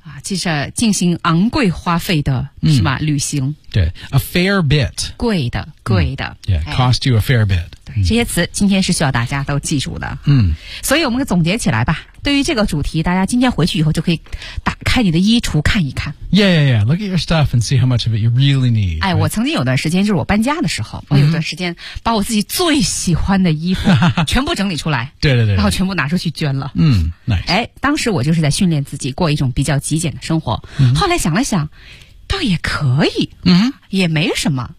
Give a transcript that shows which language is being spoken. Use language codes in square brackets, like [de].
[zh] 就是进行昂贵花费的是吧旅行对 [en] a fair bit [zh] 贵的 [en] yeah cost you a fair bit [zh] 对对，这些词今天是需要大家都记住的。嗯，所以我们总结起来吧，对于这个主题，大家今天回去以后就可以打开你的衣橱看一看。 [en] Yeah. Look at your stuff and see how much of it you really need. [zh] 哎，我曾经有段时间，就是我搬家的时候，我有段时间把我自己最喜欢的衣服全部整理出来。对。然后全部拿出去捐了。 [en] Nice. [zh] 哎，当时我就是在训练自己过一种比较极简的生活。 [en] Mm-hmm. [zh] 后来想了想，倒也可以。嗯，也没什么。